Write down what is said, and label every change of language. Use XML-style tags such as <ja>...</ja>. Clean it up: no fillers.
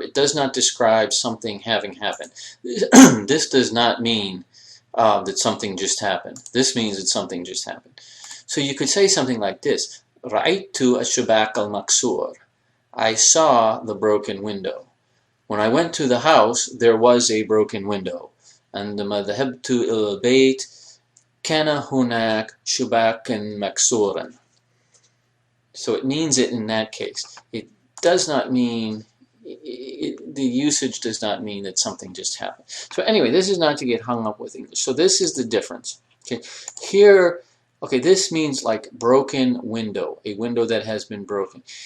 <en>It does not describe something having happened. This does not mean that something just happened. This means that something just happened. So you could say something like this.</en> <ar>Ra'aytu ash-shabak al-maksur.</ar> <en>I saw the broken window. When I went to the house, there was a broken window.</en> <ar>عندما ذهبت إلى البيت كان هناك شباك مكسورا.</ar> <en>So it means it in that case. It does not mean, the usage does not mean that something just happened. So anyway, this is not to get hung up with English. So this is the difference. Okay, here, okay, this means like broken window, a window that has been broken.</en>